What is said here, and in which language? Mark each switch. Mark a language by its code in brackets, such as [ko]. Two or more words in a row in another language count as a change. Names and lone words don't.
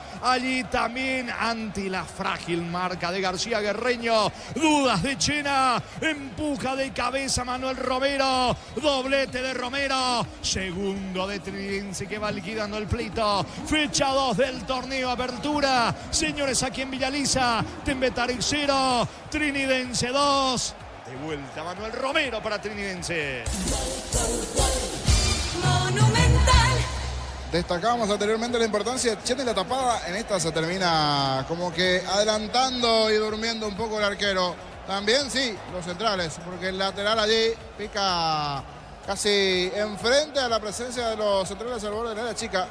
[es] Allí también ante la frágil marca de García Guerreño. Dudas de Chena. Empuja de cabeza Manuel Romero. Doblete de Romero. Segundo de Trinidense que va liquidando el pleito. Fecha 2 del torneo Apertura. Señores, aquí en Villaliza. Tembetarí 0. Trinidense 2. De vuelta Manuel Romero para Trinidense. Destacábamos anteriormente la importancia de Chena y la tapada. En esta se termina como que adelantando y durmiendo un poco el arquero. También sí, los centrales, porque el lateral allí pica casi enfrente a la presencia de los centrales al borde del área chica.